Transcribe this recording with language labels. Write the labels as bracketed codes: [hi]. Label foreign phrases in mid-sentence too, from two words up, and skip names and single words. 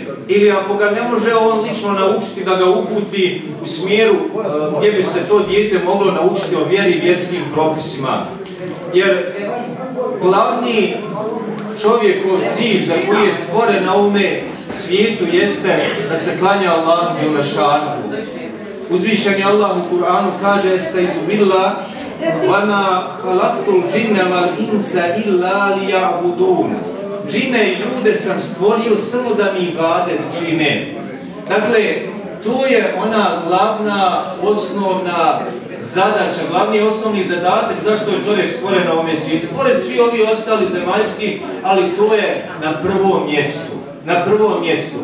[bs] Ili ako ga ne može on lično naučiti, da ga uputi u smjeru gdje bi se to dijete moglo naučiti o vjeri i vjerskim propisima. Jer glavni čovjekov cilj za koji je stvoren na ovome svijetu jeste da se klanja Allahu dželešanu. Uzvišeni Allah u Kur'anu kaže [ar] أستعيذ بالله وَمَا خَلَقْتُ الْجِنَّ وَالْإِنْسَ إِلَّا لِيَعْبُدُونَ. [bs] Džine i ljude sam stvorio samo da mi ibadet čine. Dakle, to je ona glavna, osnovna zadaća, glavni osnovni zadatak zašto je čovjek stvoren na ovome svijetu. Pored svi ovi ostali zemaljski, ali to je na prvom mjestu.